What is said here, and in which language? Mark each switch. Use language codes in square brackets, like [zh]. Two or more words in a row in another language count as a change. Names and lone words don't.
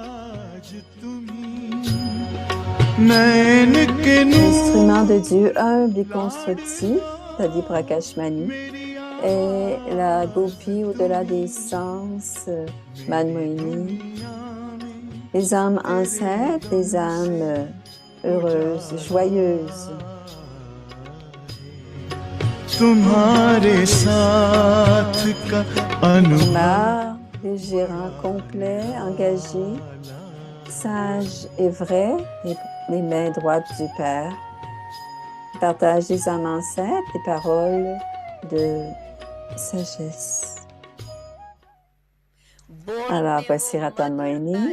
[fr] L'instrument de Dieu humble et constructif, Dadi Prakashmani, et la gopi au-delà des sens, Manmohini. Les âmes ancêtres, les âmes heureuses, joyeuses. [hi] तुम्हारे साथ का [fr] Kumar, les gérants complets, engagés, sages et vrais, les mains droites du Père. Partage des âmes ancêtres, les paroles de sagesse. Alors, voici Ratan Mohini.